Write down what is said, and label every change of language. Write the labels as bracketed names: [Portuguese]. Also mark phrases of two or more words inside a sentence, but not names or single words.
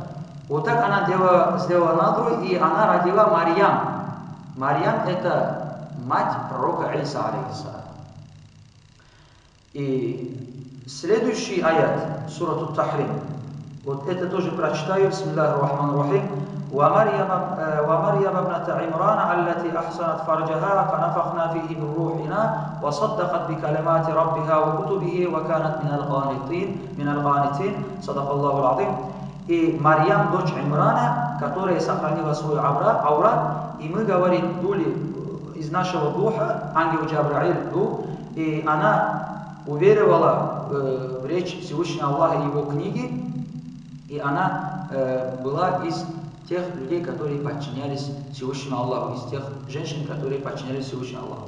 [Russian] Вот так она сделала надру, и она родила Марьям. Марьям это мать пророка Иса, алейхиссалям. И следующий аят, сурату Тахрим, вот это тоже прочитаю, [Arabic] بسم الله الرحمن الرحيم. ومريم ابنة عمران التي أحصنت فرجها فنفخنا فيه من روحنا وصدقت بكلمات ربها وكتبه وكانت من القانتين صدق الله العظيم. [Russian] И Марьям, дочь Имрана, которая сохранила свой аурат, и мы, говорит, дули из нашего духа, ангел Джабраиль дух, и она уверовала в речь Всевышнего Аллаха и его книги, и она была из тех людей, которые подчинялись Всевышнему Аллаху, из тех женщин, которые подчинялись Всевышнему Аллаху.